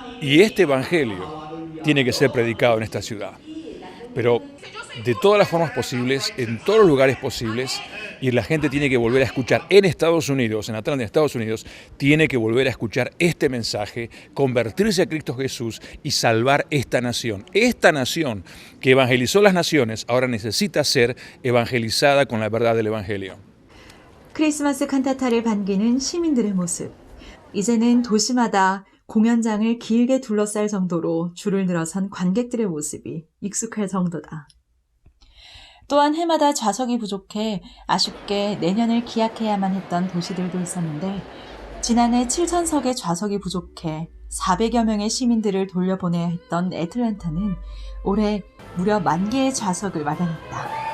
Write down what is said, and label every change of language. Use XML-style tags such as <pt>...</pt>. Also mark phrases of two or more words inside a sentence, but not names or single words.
<es>Y este evangelio tiene que ser predicado en esta ciudad, pero de todas las formas posibles, en todos los lugares posibles, y la gente tiene que volver a escuchar en Estados Unidos, en Atlanta, Estados Unidos, tiene que volver a escuchar este mensaje, convertirse a Cristo Jesús y salvar esta nación. Esta nación que evangelizó las naciones ahora necesita ser evangelizada con la verdad del Evangelio.</es> <ko>크리스마스 칸타타를 반기는 시민들의 모습. 이제는 도시마다 공연장을 길게 둘러쌀 정도로 줄을 늘어선 관객들의 모습이 익숙할 정도다. 또한 해마다 좌석이 부족해 아쉽게 내년을 기약해야만 했던 도시들도 있었는데 지난해 7,000석의 좌석이 부족해 400여 명의 시민들을 돌려보내야 했던 애틀랜타는 올해 무려 10,000개의 좌석을 마련했다.</ko>